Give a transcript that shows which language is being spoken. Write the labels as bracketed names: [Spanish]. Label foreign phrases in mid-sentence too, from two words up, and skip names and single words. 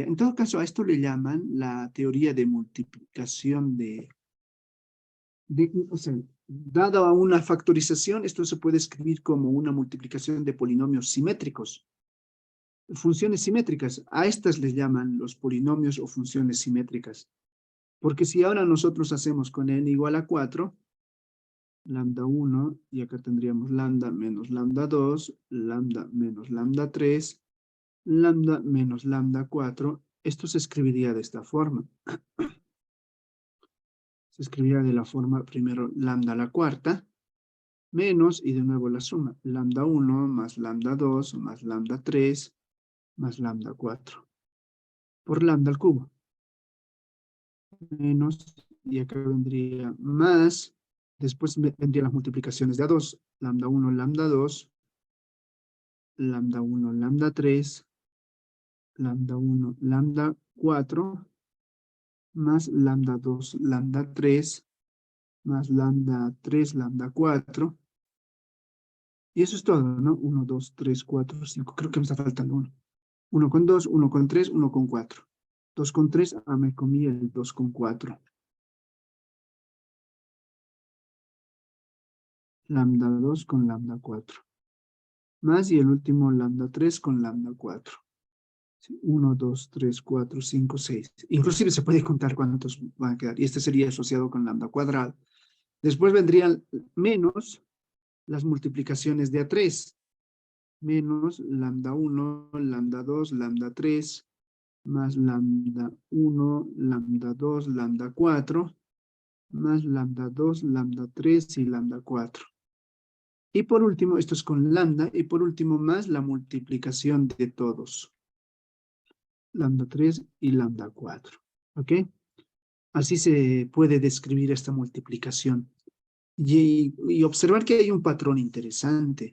[Spanish] En todo caso, a esto le llaman la teoría de multiplicación o sea, dada una factorización, esto se puede escribir como una multiplicación de polinomios simétricos. Funciones simétricas, a estas les llaman los polinomios o funciones simétricas. Porque si ahora nosotros hacemos con n igual a 4, lambda 1, y acá tendríamos lambda menos lambda 2, lambda menos lambda 3, lambda menos lambda 4, esto se escribiría de esta forma. Se escribiría de la forma, primero, lambda a la cuarta, menos, y de nuevo la suma, lambda 1 más lambda 2 más lambda 3 más lambda 4, por lambda al cubo. Menos, y acá vendría más, después vendrían las multiplicaciones de a 2, lambda 1, lambda 2, lambda 1, lambda 3, lambda 1, lambda 4, más lambda 2, lambda 3, más lambda 3, lambda 4. Y eso es todo, ¿no? 1, 2, 3, 4, 5. Creo que me está faltando uno. 1 con 2, 1 con 3, 1 con 4. 2 con 3, me comí el 2 con 4. Lambda 2 con lambda 4. Más, y el último lambda 3 con lambda 4. 1, 2, 3, 4, 5, 6. Inclusive se puede contar cuántos van a quedar. Y este sería asociado con lambda cuadrado. Después vendrían menos las multiplicaciones de A3. Menos lambda 1, lambda 2, lambda 3, más lambda 1, lambda 2, lambda 4, más lambda 2, lambda 3 y lambda 4. Y por último, esto es con lambda, y por último más la multiplicación de todos. Lambda 3 y lambda 4. ¿Ok? Así se puede describir esta multiplicación. Y observar que hay un patrón interesante.